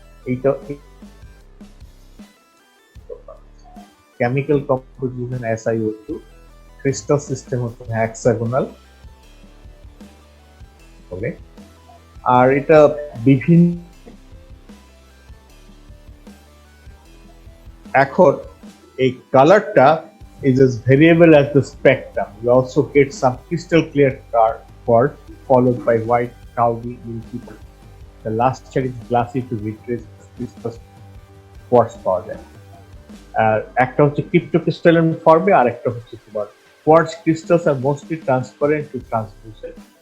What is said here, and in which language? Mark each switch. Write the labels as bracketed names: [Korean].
[Bangla] এইটা chemical composition SiO2, crystal system হচ্ছে hexagonal বলে। আর এটা বিভিন্ন এখন এই কালারটা [English] is as variable as the spectrum. You also get some crystal clear quartz followed by white, cloudy, milky. The last shade is glassy to vitreous crystal quartz [Bangla] পাওয়া যায়। আর একটা হচ্ছে ক্রিপ্টোক্রিস্টালাইন ফর্মে, আর একটা হচ্ছে তোমার [English] quartz crystals are mostly transparent to translucent.